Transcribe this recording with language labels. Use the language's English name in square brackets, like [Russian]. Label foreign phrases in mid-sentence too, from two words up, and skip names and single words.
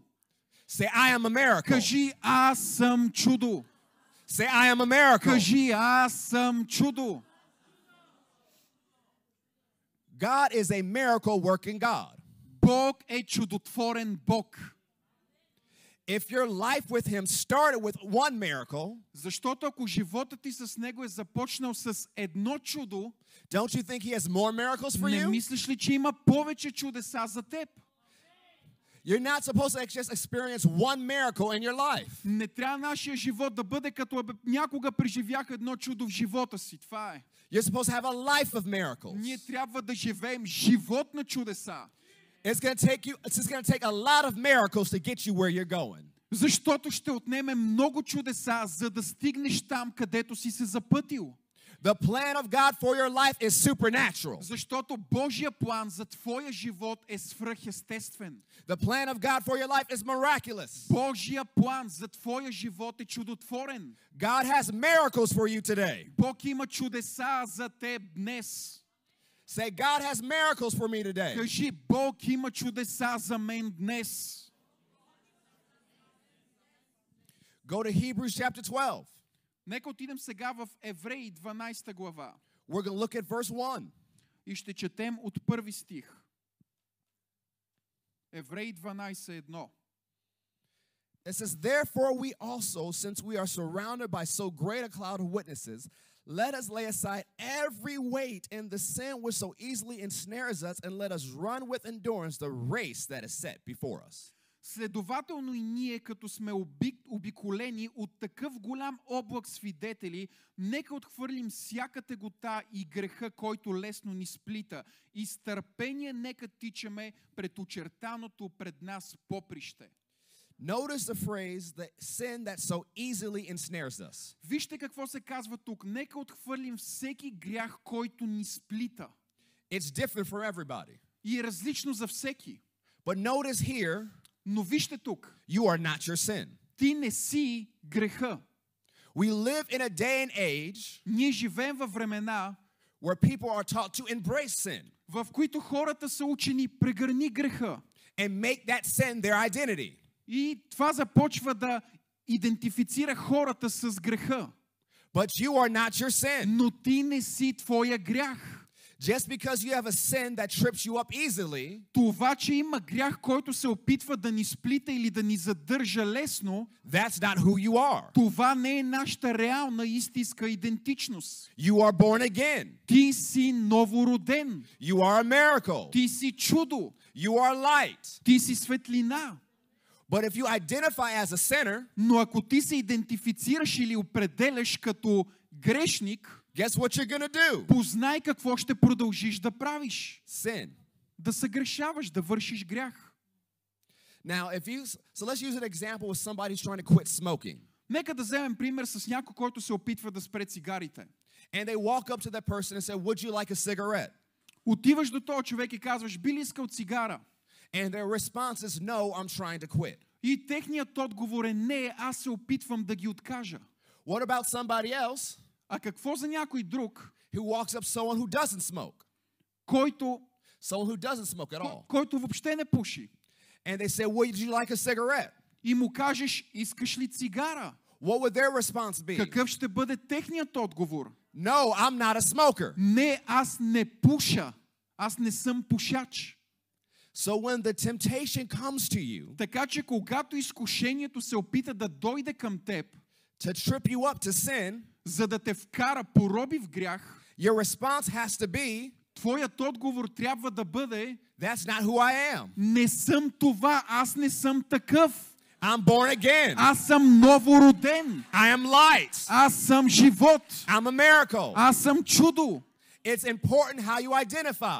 [English] Say, I am a miracle. [Bulgarian] Кажи, аз съм чудо. [English] Say, I am a miracle. [Bulgarian] Кажи, аз съм чудо. [English] God is a miracle working God. [Bulgarian] Бог е чудотворен Бог. [English] If your life with Him started with one miracle, [Bulgarian] Защото ако животът ти с Него е започнал с едно чудо, [English] don't you think He has more miracles for [Bulgarian] не [English] you? [Bulgarian] мислиш ли, че има повече чудеса за теб? [English] You're not supposed to just experience one miracle in your life. [Bulgarian] Не трябва нашия живот да бъде като някога преживях едно чудо в живота си. Това е. [English] You're supposed to have a life of miracles. [Bulgarian] Ние трябва да живеем живот на чудеса. [English] It's going to take a lot of miracles to get you where you're going. [Bulgarian] Защото ще отнеме много чудеса, за да стигнеш там, където си се запътил. [English] The plan of God for your life is supernatural. [Bulgarian] Защото Божия план за твоя живот е свръхестествен. [English] The plan of God for your life is miraculous. [Bulgarian] Божия план за твоя живот е чудотворен. [English] God has miracles for you today. [Bulgarian] Бог има чудеса за теб днес. [English] Say, God has miracles for me today. [Bulgarian] Кажи, Бог има чудеса за мен днес. [English] Go to Hebrews chapter 12. [Bulgarian] Нека отидем сега в Евреи 12 глава [English] We're going to look at verse 1. [Bulgarian] и ще четем от първи стих. Евреи 12:1. [English] It says, therefore we also, since we are surrounded by so great a cloud of witnesses, let us lay aside every weight and the sin which so easily ensnares us, and let us run with endurance the race that is set before us. [Bulgarian] Следователно и ние, като сме обиколени от такъв голям облак свидетели, нека отхвърлим всяка тегота и греха, който лесно ни сплита, и с търпение нека тичаме пред очертаното пред нас поприще. [English] Notice the phrase, the sin that so easily ensnares us. [Bulgarian] Вижте какво се казва тук. Нека отхвърлим всеки грях, който ни сплита. [English] It's different for everybody. [Bulgarian] И е различно за всеки. [English] But notice here, [Bulgarian] Но вижте тук. [English] you are not your sin. [Bulgarian] Ти не си греха. [English] We live in a day and age [Bulgarian] Ние живеем във времена, [English] where people are taught to embrace sin [Bulgarian] в които хората са учени прегърни греха. [English] and make that sin their identity. [Bulgarian] И това започва да идентифицира хората с греха. [English] But you are not your sin. [Bulgarian] Но ти не си твоя грях. [English] Just because you have a sin that trips you up easily, [Bulgarian] Това, че има грях, който се опитва да ни сплита или да ни задържа лесно, [English] that's not who you are. [Bulgarian] това не е нашата реална истинска идентичност. [English] You are born again. [Bulgarian] Ти си новороден. [English] You are a miracle. [Bulgarian] Ти си чудо. [English] You are light. [Bulgarian] Ти си светлина. [English] But if you identify as a sinner, [Bulgarian] Но ако ти се идентифицираш или определяш като грешник, [English] guess what you're going to do? [Bulgarian] познай какво ще продължиш да правиш. [English] Sin. [Bulgarian] Да съгрешаваш, да вършиш грях. [English] Now, so let's use an example with somebody who's trying to quit smoking. [Bulgarian] Нека да вземем пример с някой, който се опитва да спре цигарите. [English] And they walk up to that person and say, would you like a cigarette? [Bulgarian] Отиваш до този човек и казваш, би ли искал цигара? [English] And their response is, no, I'm trying to quit. [Bulgarian] И техният отговор е, не, аз се опитвам да ги откажа. [English] What about somebody else [Bulgarian] А какво за някой друг, [English] who walks up to someone who doesn't smoke? [Bulgarian] който [English] At all. [Bulgarian] който въобще не пуши? [English] And they say, would you like a cigarette? [Bulgarian] И му кажеш, искаш ли цигара? [English] What would their response be? [Bulgarian] Какъв ще бъде техният отговор? [English] No, I'm not a smoker. [Bulgarian] Не, аз не пуша. Аз не съм пушач. [English] So when the temptation comes to you [Bulgarian] Така че когато изкушението се опита да дойде към теб, [English] to trip you up to sin, [Bulgarian] за да те вкара пороби в грях, [English] your response has to be, [Bulgarian] твоят отговор трябва да бъде, [English] that's not who I am. [Bulgarian] не съм това, аз не съм такъв. [English] I'm born again. [Bulgarian] Аз съм новороден. [English] I am light. [Bulgarian] Аз съм живот. [English] I'm a miracle. [Bulgarian] Аз съм чудо. [English] It's important how you identify,